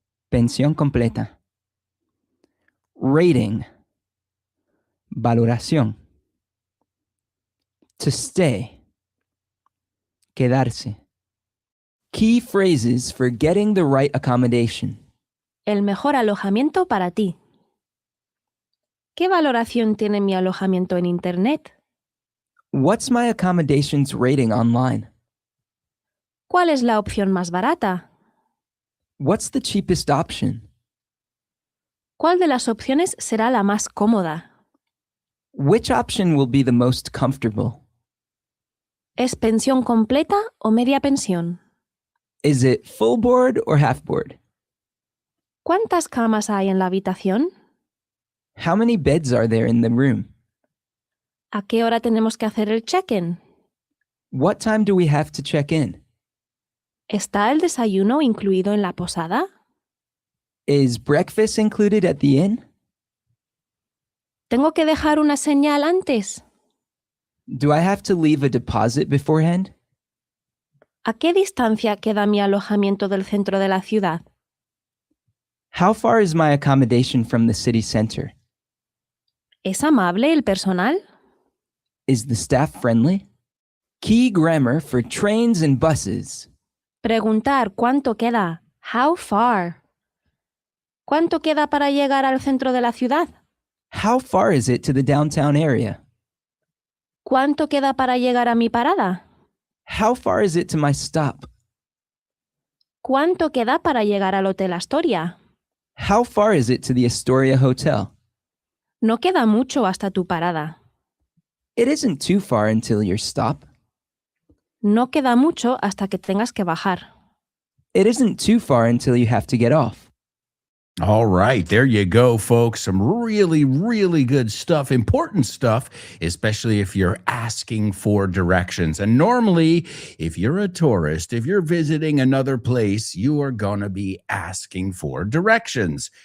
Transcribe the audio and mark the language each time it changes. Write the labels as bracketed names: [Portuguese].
[Spanish] Pensión completa. Rating. Valoración. [English] To stay. Quedarse. Key phrases for getting the right accommodation. [Spanish] El mejor alojamiento para ti. ¿Qué valoración tiene mi alojamiento en Internet? [English] What's my accommodations rating online? [Spanish] ¿Cuál es la opción más barata? [English] What's the cheapest option? [Spanish] ¿Cuál de las opciones será la más cómoda? [English] Which option will be the most comfortable? [Spanish] ¿Es pensión completa o media pensión? [English] Is it full board or half board? [Spanish] ¿Cuántas camas hay en la habitación? [English] How many beds are there in the room? [Spanish] ¿A qué hora tenemos que hacer el check-in? [English] What time do we have to check in? [Spanish] ¿Está el desayuno incluido en la posada? [English] Is breakfast included at the inn? [Spanish] ¿Tengo que dejar una señal antes? [English] Do I have to leave a deposit beforehand? [Spanish] ¿A qué distancia queda mi alojamiento del centro de la ciudad? [English] How far is my accommodation from the city center? [Spanish] ¿Es amable el personal? [English] Is the staff friendly? Key grammar for trains and buses. [Spanish] Preguntar cuánto queda. [English] How far? [Spanish] ¿Cuánto queda para llegar al centro de la ciudad? [English] How far is it to the downtown area? [Spanish] ¿Cuánto queda para llegar a mi parada? [English] How far is it to my stop? [Spanish] ¿Cuánto queda para llegar al Hotel Astoria? [English] How far is it to the Astoria Hotel? [Spanish] No queda mucho hasta tu parada. [English] It isn't too far until your stop. [Spanish] No queda mucho hasta que tengas que bajar. [English] It isn't too far until you have to get off. All right, there you go, folks. Some really, really good stuff, important stuff, especially if you're asking for directions. And normally, if you're a tourist, if you're visiting another place, you are going to be asking for directions.